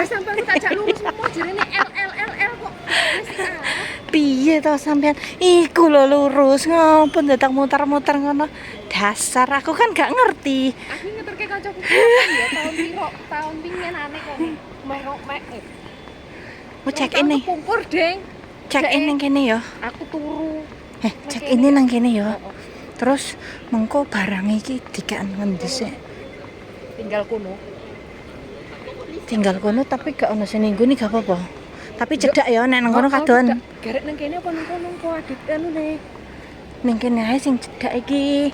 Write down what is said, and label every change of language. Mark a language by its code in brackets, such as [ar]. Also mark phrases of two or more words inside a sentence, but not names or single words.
[jv] Lah sampean tak jak lurus apa jarene L kok. Wis ah. Piye to sampean? Iku lho lurus ngopo dadak muter-muter ngono. Dasar aku kan gak ngerti. Aku ngeterke kancaku ya tahun piro? Tahun pinginane kok. Mek. [id] Mau [en] check in [id] nih. [jv] Pungkur, Deng. [en] Check in [jv] nang kene ya. Aku turu. [en] Check in [jv] nang kene ya. Terus mengko barang iki dikaen ngendi sik? Tinggal kono Tapi gak ono sing ninggu gak apa-apa. Tapi cedak ya nek nang kono kadon. Garek nang kene apa nang kono kok adit anu ne. Ning kene ae sing cedak iki.